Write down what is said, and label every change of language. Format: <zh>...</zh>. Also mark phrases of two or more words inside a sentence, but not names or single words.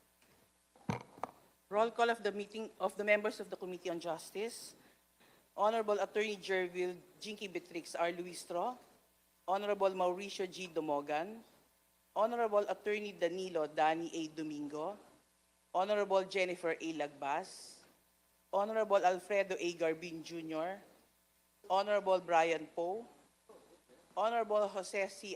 <en>Roll call of the meeting of the members of the Committee on Justice. Honorable Attorney Jervil Jinky Betrix R. Luistro, Honorable Mauricio G. Domogan, Honorable Attorney Danilo Dani A. Domingo, Honorable Jennifer A. Lagbas, Honorable Alfredo A. Garbin Jr., Honorable Brian Poe, Honorable Jose C.</en>